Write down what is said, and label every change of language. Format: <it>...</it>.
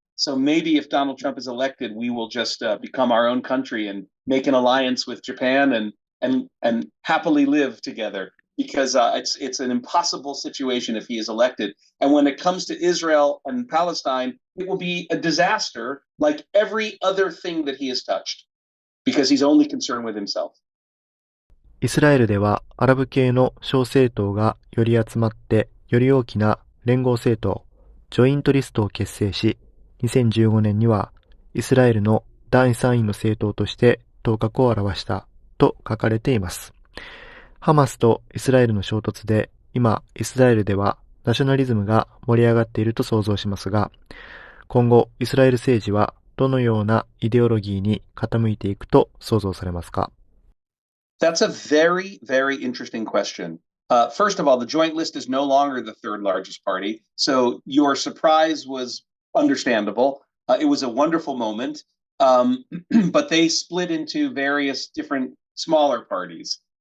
<en>So maybe if Donald Trump is elected, we will just become our own country and make an alliance with Japan and happily live together. Because it's an impossible situation if he is elected. And when it comes to Israel and Palestine, it will be a disaster like every other thing that he has touched, because he's only concerned with himself.</en> <ja>イスラエルではアラブ系の小政党がより集まってより大きな連合政党、ジョイントリストを結成し、2015年にはイスラエルの第3位の政党として頭角を現したと書かれています。ハマスとイスラエルの衝突で今イスラエルではナショナリズムが盛り上がっていると想像しますが、今後イスラエル政治はどのようなイデオロギーに傾いていくと想像されますか？</ja> <en>That's a very, very interesting question. First of all, the Joint List is no longer the 3rd largest party, so your surprise was understandable. It was a wonderful moment, but they split into various different smaller parties.</en>